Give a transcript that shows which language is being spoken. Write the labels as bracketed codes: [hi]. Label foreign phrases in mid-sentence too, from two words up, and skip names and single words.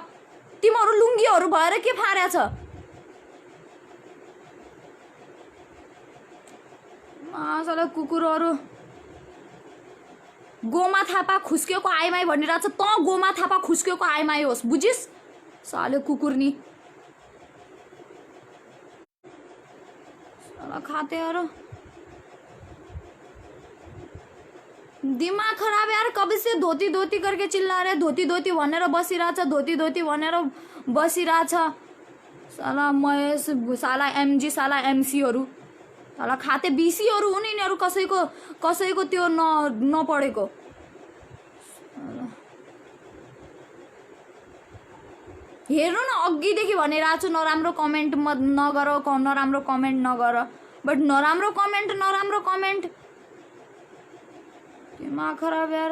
[ne] तिमीहरू लुङ्गीहरू भएर के फारेछ? साला कुकुरहरू। गोमा थापा खुस्केको आइमाई भनिरहेछ। त गोमा थापा खुस्केको आइमाई होस्, बुझिस्? साले कुकुरनी साला खातेहरू। दिमाग खराब यार। [hi] कभी से धोती धोती करके चिल्ला रहे, [ne] धोती धोती भनेर बसिरहेछ, धोती धोती भनेर बसिरहेछ। साला महेश, साला एमजी, साला एमसीहरू, साला खाते बीसीहरू हुन् यिनीहरू। कसैको कसैको त्यो नपढेको। हेर्नु न अघिदेखि भनिरहेको छु नराम्रो कमेन्ट नगर, नराम्रो कमेन्ट नगर। बट नराम्रो कमेन्ट दिमाग खराब यार।